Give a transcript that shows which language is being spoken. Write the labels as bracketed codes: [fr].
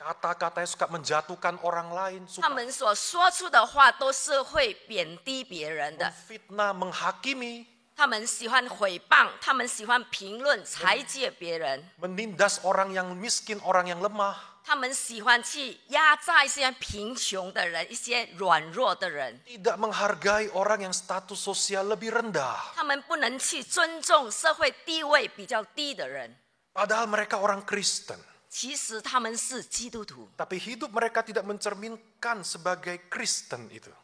[id] Kata-katanya suka menjatuhkan orang lain, [zh] 他们所说出的话都是会贬低别人的。 [id] fitnah, menghakimi, [zh] 他们喜欢诽谤，他们喜欢评论、裁戒别人。 [id] menindas orang yang miskin, orang yang lemah. [zh] 他们喜欢去压榨一些贫穷的人，一些软弱的人。 [id] Tidak menghargai orang yang status sosial lebih rendah. [zh] 他们不能去尊重社会地位比较低的人。 [id] Padahal mereka orang Kristen. [zh] 其实他们是基督徒， [id] Tapi hidup mereka tidak mencerminkan sebagai Kristen itu.